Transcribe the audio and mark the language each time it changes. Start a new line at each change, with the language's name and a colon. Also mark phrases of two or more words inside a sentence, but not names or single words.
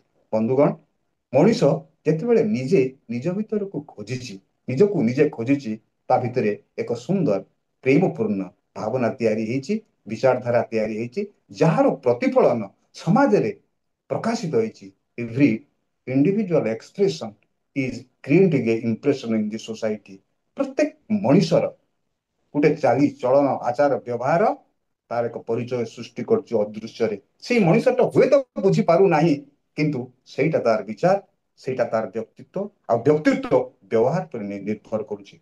Odia: ବନ୍ଧୁଗଣ, ମଣିଷ ଯେତେବେଳେ ନିଜେ ନିଜ ଭିତରକୁ ଖୋଜିଛି, ନିଜକୁ ନିଜେ ଖୋଜିଛି, ତା ଭିତରେ ଏକ ସୁନ୍ଦର ପ୍ରେମପୂର୍ଣ୍ଣ ଭାବନା ତିଆରି ହେଇଛି, ବିଚାରଧାରା ତିଆରି ହେଇଛି, ଯାହାର ପ୍ରତିଫଳନ ସମାଜରେ ପ୍ରକାଶିତ ହେଇଛି।
English: every individual expression is creating a impression in the society.
Odia: ପ୍ରତ୍ୟେକ ମଣିଷର ଗୋଟେ ଚାଲି ଚଳନ ଆଚାର ବ୍ୟବହାର ତାର ଏକ ପରିଚୟ ସୃଷ୍ଟି କରୁଛି ଅଦୃଶ୍ୟରେ। ସେଇ ମଣିଷଟା ହୁଏତ ବୁଝି ପାରୁନାହିଁ, କିନ୍ତୁ ସେଇଟା ତାର ବିଚାର, ସେଇଟା ତାର ବ୍ୟକ୍ତିତ୍ୱ, ଆଉ ବ୍ୟକ୍ତିତ୍ୱ ବ୍ୟବହାର ଉପରେ ନିର୍ଭର କରୁଛି।